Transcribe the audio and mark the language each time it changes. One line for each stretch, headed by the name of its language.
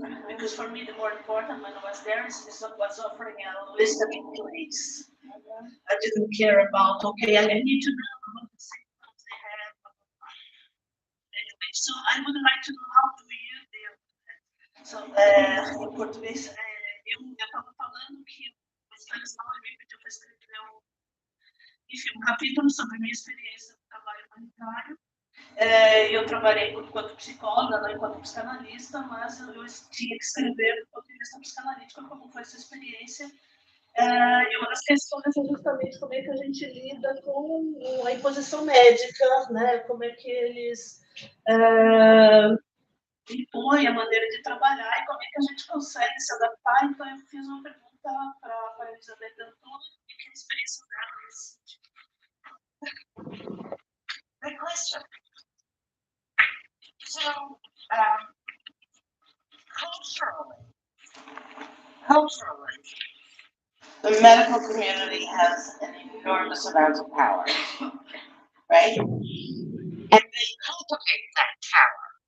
English: Because for me, the more important when I was there is was offering a listening place. I didn't care about, okay, I need to know about the symptoms they have. Anyway, so I would like to know how do you deal with it. So,
Portuguese: em português, eu estava falando que o Stanislau me pediu para escrever um capítulo sobre minha experiência no trabalho humanitário. Eu trabalhei enquanto psicóloga, não enquanto psicanalista, mas eu tinha que escrever do ponto de vista psicanalítico como foi essa experiência. E uma das questões é justamente como é que a gente lida com a imposição médica, né? Como é que eles impõem a maneira de trabalhar e como é que a gente consegue se adaptar. Então, eu fiz uma pergunta para a Elizabeth Danto e que a experiência dela nesse sentido.
English: Good question. So, culturally, the medical community has an enormous amount of power, right? And they cultivate that power.